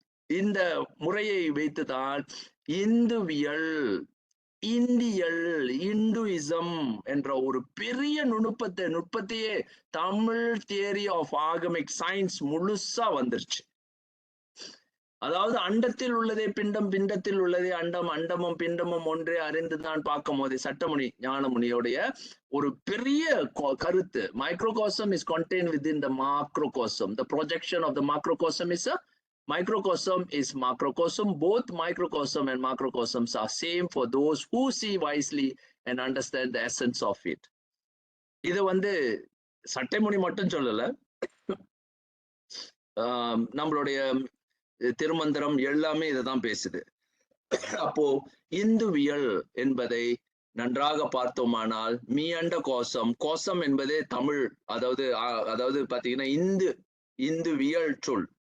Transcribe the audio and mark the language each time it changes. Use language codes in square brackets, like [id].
[ta] இந்த முறையை வைத்துதான் இந்துவியல், இந்தியல், இந்துயிசம் என்ற ஒரு பெரிய நுட்பத்தையே Tamil [en] theory of agamic science [ta] முழுசா வந்துருச்சு. அதாவது அண்டத்தில் உள்ளதே பிண்டம், பிண்டத்தில் உள்ளதே அண்டம், அண்டமும் பிண்டமும் ஒன்றே அறிந்துதான் பார்க்கும் போதே சட்டமுனி ஞானமுனியோடைய ஒரு பெரிய கருத்து. [en] Microcosm is contained within the macrocosm. The projection of the macrocosm is a microcosm is macrocosm. Both microcosm and macrocosms are same for those who see wisely and understand the essence of it. [ta] இது சட்டைமுனி மட்டும் சொல்லல, நம்மளுடைய திருமந்திரம் எல்லாமே இதைதான் பேசுது. அப்போ இந்துவியல் என்பதை நன்றாக பார்த்தோமானால் மீஅண்ட கோசம், கோசம் என்பதே தமிழ், அதாவது பாத்தீங்கன்னா இந்துவியல் சொல்.